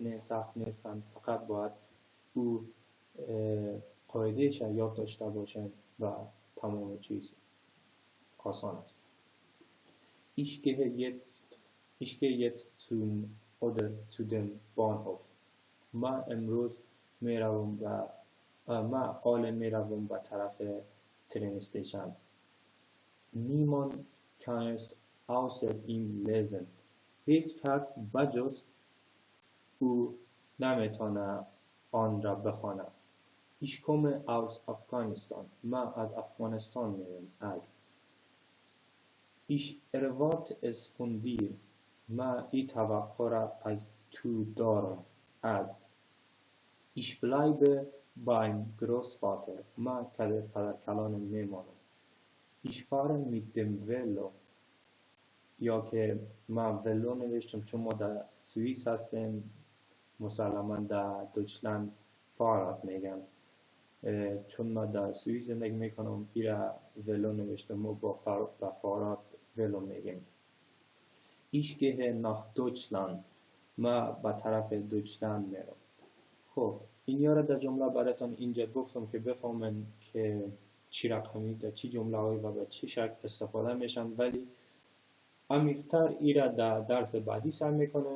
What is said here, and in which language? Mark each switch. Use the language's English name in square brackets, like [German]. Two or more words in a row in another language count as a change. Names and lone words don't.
[Persian] نه سخت نیستن، فقط باید او قاعدهش یاد داشته باشن و تمام چیز آسان است. [German] Ich gehe jetzt zu dem Bahnhof. [Persian] من امروز میروم به طرف [English] train station. [German] Niemand kann es außer ihm lesen. [Persian] هیچ کس بجز او نمیتونه آن را بخواند. [German] Ich komme aus Afghanistan. [Persian] من از افغانستان میام. [German] Ich erwarte es von dir. [Persian] من این توقع را از تو دارم. [German] Ich bleibe beim Großvater. [Persian] من کدر پدرکلانم میمانم. [German] Ich fahre mit dem Velo. [Persian] یا که من ولو نوشتم چون ما در سوئیس هستیم، مسلما در دویچلند فاراد میگن. چون ما در سوئیس زندگی میکنم ایرا ولو نوشتم و با فاراد ولو میگیم. [German] Ich gehe nach Deutschland. [Persian] ما به طرف دویچلند میرم. خب این یاره در جمله براتون اینجا گفتم که بفهمن که چی رقمی در چی جمله هایی و به چی شکل استفاده میشن، ولی عمیق‌تر ایرا در درس بعدی سعی میکنم.